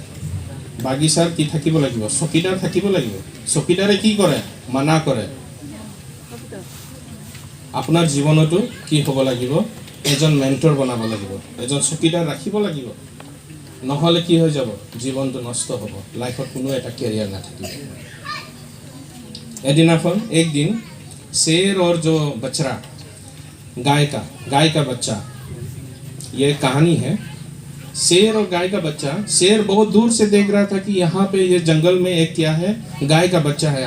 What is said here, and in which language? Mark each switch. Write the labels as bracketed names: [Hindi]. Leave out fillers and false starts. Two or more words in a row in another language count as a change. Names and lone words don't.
[Assamese] বাগিচাৰ কি থাকিব লাগিব? চকীদাৰ থাকিব লাগিব। চকীদাৰে কি কৰে? মানা কৰে। আপোনাৰ জীৱনতো কি হ'ব লাগিব? এজন মেণ্টৰ বনাব লাগিব, এজন চকীদাৰ ৰাখিব লাগিব। নহ'লে কি হৈ যাব? জীৱনটো নষ্ট হ'ব, লাইফত কোনো এটা কেৰিয়াৰ নাথাকিব। [Hindi] एदिनाफन एक दिन शेर और जो बछड़ा, गाय का बच्चा, ये कहानी है। शेर और गाय का बच्चा, शेर बहुत दूर से देख रहा था कि यहाँ पे ये जंगल में एक क्या है? गाय का बच्चा है।